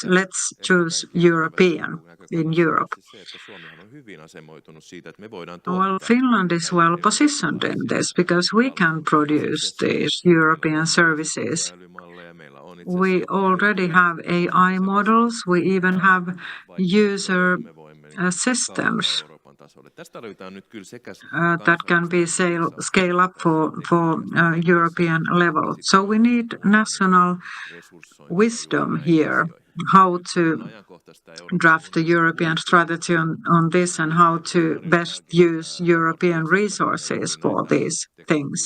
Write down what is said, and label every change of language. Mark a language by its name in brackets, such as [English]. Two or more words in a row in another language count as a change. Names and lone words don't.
[English] Let's choose European in Europe. Well, Finland is well positioned in this because we can produce these European services. We already have AI models. We even have user systems. [Finnish] tasolle. Tästä tarvitaan nyt kyllä sekä [English] that can be scale up for European level. So we need national wisdom here, how to draft the European strategy on this and how to best use European resources for these things.